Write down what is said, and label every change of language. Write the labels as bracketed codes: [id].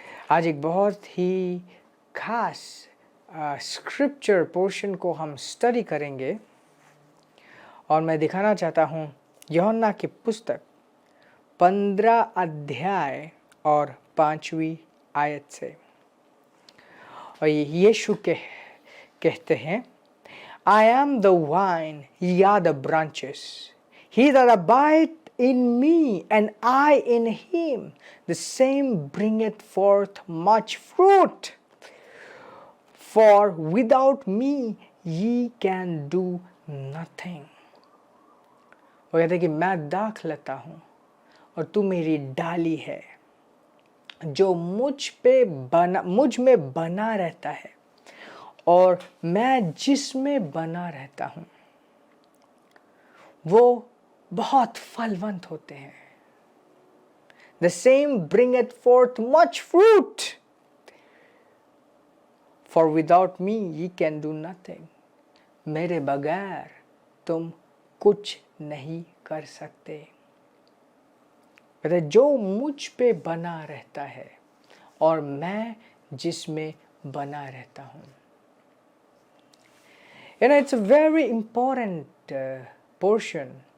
[hi] आज एक बहुत ही खास स्क्रिप्चर पोर्शन को हम स्टडी करेंगे और मैं दिखाना चाहता हूँ यूहन्ना की पुस्तक 15 अध्याय और 5वीं आयत से। और यीशु कहते हैं, [en] I am the vine, ye are the branches. He that abideth in me and I in him, the same bringeth forth much fruit. For without me ye can do nothing. [hi] वो कहते हैं कि मैं दाखलता हूँ और तू मेरी डाली है, जो मुझ में बना रहता है और मैं जिसमें बना रहता हूँ वो बहुत फलवंत होते हैं। [en] The same bringeth forth much fruit. For without me ye can do nothing. [hi] मेरे बगैर तुम कुछ नहीं कर सकते। कहते जो मुझ पे बना रहता है और मैं जिसमें बना रहता हूँ। [en] It's a very important portion.